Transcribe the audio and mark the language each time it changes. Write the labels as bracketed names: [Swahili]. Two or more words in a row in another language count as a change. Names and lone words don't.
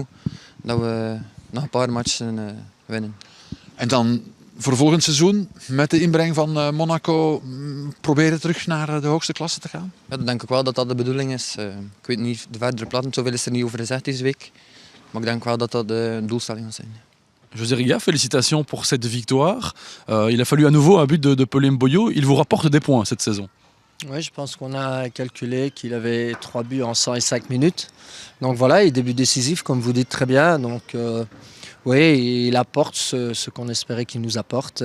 [Dutch] Dat we nog een paar matchen winnen. En dan voor volgend seizoen, met de inbreng van Monaco, proberen terug naar de hoogste klasse te gaan? Ja, dat denk ik wel dat dat de bedoeling is. Ik weet niet de verdere plannen, zoveel is er niet over gezegd deze week. Maar ik denk wel dat dat de doelstelling gaat zijn. [French] José Riga, félicitations pour cette victoire. Il a fallu à nouveau un but de Pauline Boyo. Il vous rapporte des points cette saison. Oui, je pense qu'on a calculé qu'il avait 3 buts en 105 minutes. Donc voilà, il début décisif, comme vous dites très bien. Donc oui, il apporte ce qu'on espérait qu'il nous apporte.